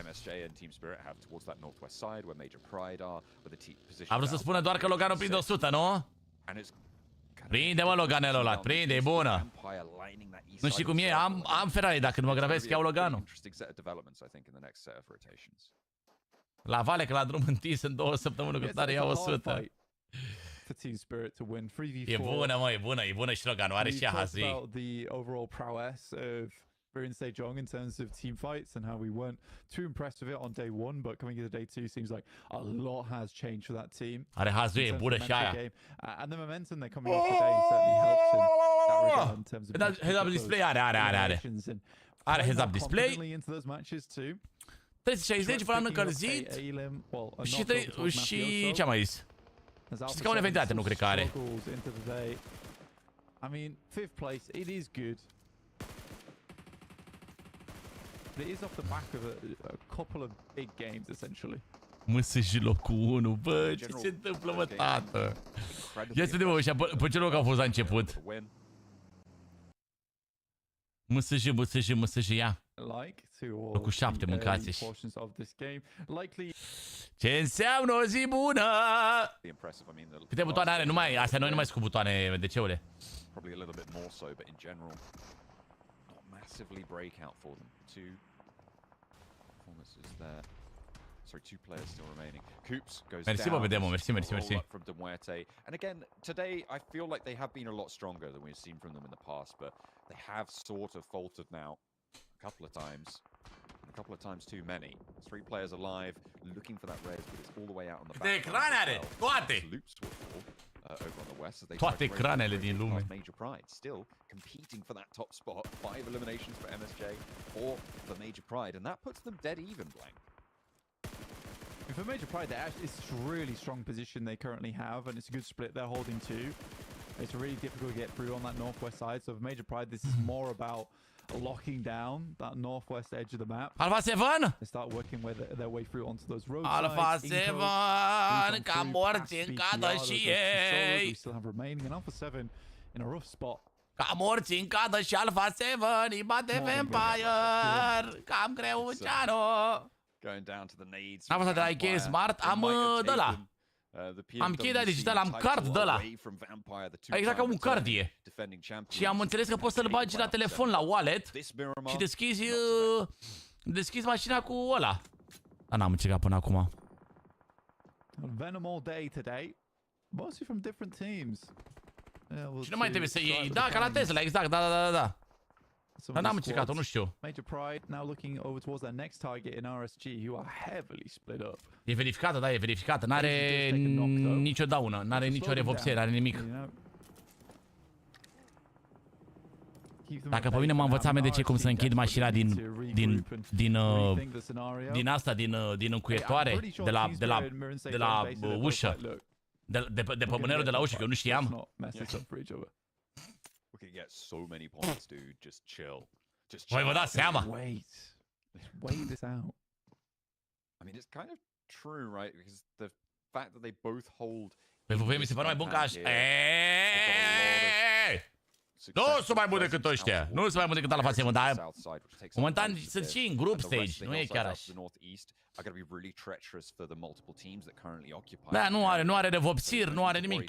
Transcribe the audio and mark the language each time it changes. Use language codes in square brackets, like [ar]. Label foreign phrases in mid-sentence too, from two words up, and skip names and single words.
[ro] Am vrut să spună doar că Loganul prinde 100, nu? Prinde, mă, Loganelul ăla, prinde, e bună. Nu știu cum e, am Ferrari, dacă nu mă grăbesc, iau Loganul. La Vale, că la drum întins în 2 săptămâni, că tare iau 100. [en] Team Spirit to win 3v4. [ro] E bună, mă, e bună și Loganul, are și AHZ. [en] The overall prowess of Burin Sejong in terms of team fights and how we weren't too impressed with it on day 1, but coming into day 2 seems like a lot has changed for that team. [ro] Are AHZ, e bună și aia. [en] And the momentum they're coming off today certainly helps in that regard in terms of heads-up display, [ro] are. Are [en] heads-up display. [ro] 360, volan încălzit. Și ce-am mai zis? Și scaune ventilate, nu cred că are. [en] I mean, 5th place, it is good. But it is off the back of a couple of big games, essentially. [ro] MSJ locul 1, bă, ce se întâmplă, mă, tată? Ia să vedem, bă, ăștia, pe ce loc au fost la început? MSJ, ia. Locul 7, mâncați-și. Ce înseamnă o zi bună? Câte butoane are? Nu mai, astea noi nu mai sunt cu butoane, de ceule. [en] Probably a little bit more so, but in general, not massively breakout for them. 2 performances there. Sorry, 2 players still remaining. Coops goes down. Merci. From Demuerte. And again, today I feel like they have been a lot stronger than we've seen from them in the past, but they have sort of faltered now a couple of times. a couple of times too many. 3 players alive, looking for that res, but it's all the way out on the back. [ro] De ecrane are, toate! [en] Over on the west as they [ro] Toate ecranele din lume. [en] Major Pride still competing for that top spot. 5 eliminations for MSJ, 4 for Major Pride, and that puts them dead even, Blank. And for Major Pride, it's a really strong position they currently have, and it's a good split they're holding too. It's really difficult to get through on that northwest side, so for Major Pride, this is more about locking down that northwest edge of the map. Alpha 7! They start working their way through onto those road Alpha 7! [ro] Ca morți în cadă și ei! [en] We still have remaining, and Alpha 7 in a rough spot. [ro] Ca morți în cadă și Alpha 7 îi bate Vampire! Cam greu, Ceanu! [en] Going down to the nades. [ro] Am fost de la Ikea Smart, am de la. Am cheia digital, am card de la. Exact ca un card e. Și am înțeles că poți să-l bagi la telefon, la wallet și deschizi mașina cu ăla. Dar n-am încercat până acum. [en] Venom all day today. Mostly from different teams. [ro] Și nu mai trebuie să iei. Da, ca la Tesla, exact, da. Dar n-am încercat-o, nu știu. [en] Major Pride now looking over towards their next target in RSG, who are heavily split up. [ro] E verificată, da, e verificată. N-are nicio daună, n-are nicio revopsire, n-are nimic. Dacă pe mine m-a învățat MDC cum să închid mașina din asta, din încuietoare, de la ușă, de pe mânerul de la ușă, că eu nu știam. [en] We can get so many points, dude. Just chill. [ro] Voi vă dați seama? [en] Wait this out. I mean, it's kind of true, right? Because the fact that they both hold. [ro] PvP mi se pare mai bun ca așa. Nu sunt mai bun decât ăștia. Nu sunt mai bun decât Alpha 7, dar momentan sunt și în [en] group stage. [ro] Nu e chiar așa. Da, nu are revopsiri, nu are nimic.